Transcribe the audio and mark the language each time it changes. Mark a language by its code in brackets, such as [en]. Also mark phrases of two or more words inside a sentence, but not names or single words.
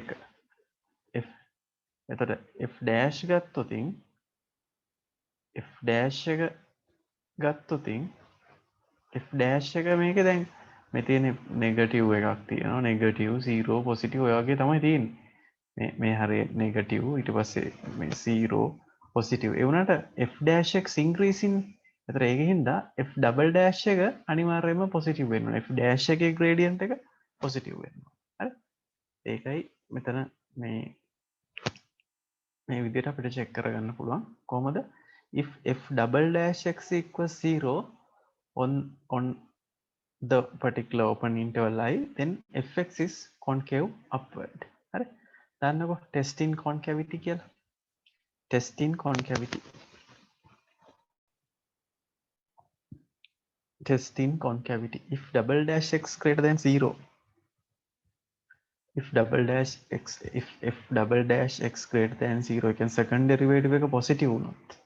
[si] f එතකොට [en] f dash [si] ගත්තොතින් [en] f dash [si] එක ගත්තොතින් [en] f dash [si] එක මේක දැන් මේ තියෙන නෙගටිව් එකක් තියෙනවා නෙගටිව් 0 පොසිටිව් ඔය වගේ තමයි තියෙන්නේ මේ හරිය නෙගටිව් ඊට පස්සේ මේ 0 පොසිටිව් ඒ වුණාට [en] f dash x increasing [si] එතන ඒකෙන් දා [en] f double dash [si] එක අනිවාර්යයෙන්ම පොසිටිව් වෙන්න ඕනේ [en] f dash [si] එකේ gradient එක පොසිටිව් වෙන්න ඕනේ හරි ඒකයි මෙතන මේ විදිහට අපිට check කරගන්න පුළුවන් කොහොමද [en] if f double dash x equals 0 on the particular open interval I, then fx is concave upward. [si] හරි. [en] දන්නකො test in concavity කියලා. test in concavity. test in concavity. If double dash x greater than 0. If double dash x greater than 0, you can second derivative එක positive වුණොත්.